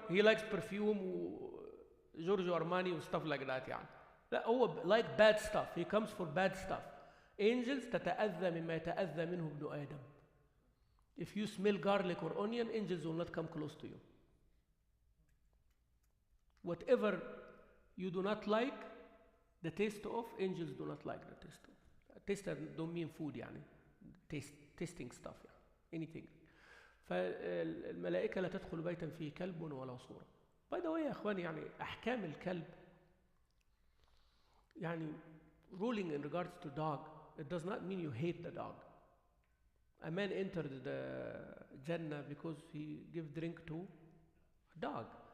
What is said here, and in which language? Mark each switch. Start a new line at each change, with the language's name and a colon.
English: He likes perfume وجورجو Armani وstuff like that يعني.
Arabic: لا هو
English: like bad stuff. He comes for bad stuff.
Arabic: Angels تتأذى مما يتأذى منه ابن آدم.
English: If you smell garlic or onion, angels will not come close to you. Whatever you do not like the taste of, angels do not like the taste of. Taste don't mean food يعني. Tasting stuff يعني. Anything.
Arabic: فالملائكة لا تدخل بيتا فيه كلب ولا صورة.
English: By the way
Arabic: يا أخواني يعني أحكام الكلب
English: يعني ruling in regards to dog, it does not mean you hate the dog. A man entered the Jannah because he gave drink to a dog.